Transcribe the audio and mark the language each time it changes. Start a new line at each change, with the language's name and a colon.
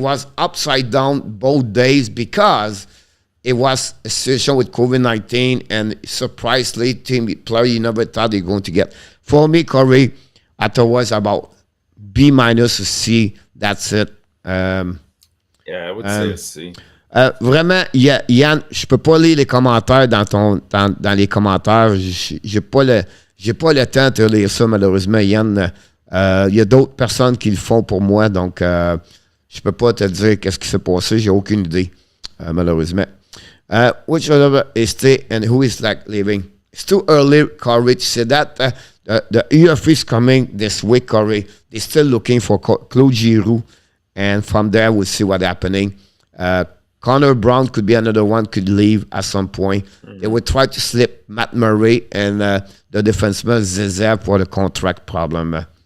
English: They was upside down both days because it was a situation with COVID-19, and surprisingly, team player you never thought they were going to get. For me, Corey, I thought it was about B- to C. That's it. Yeah, I would say a C.
French: Vraiment, Yann, je peux pas lire les commentaires dans les commentaires. J'ai pas le temps de lire ça, malheureusement, Yann. Il y a d'autres personnes qui le font pour moi, donc je peux pas te dire qu'est-ce qui s'est passé. J'ai aucune idée. malheureusement.
English: Which other is stay and who is like leaving? It's too early, Corey, to say that. The UFA is coming this week, Corey. They're still looking for Claude Giroux, and from there we'll see what's happening. Connor Brown could be another one, could leave at some point. They would try to slip Matt Murray and the defenseman Zezé for the contract problem.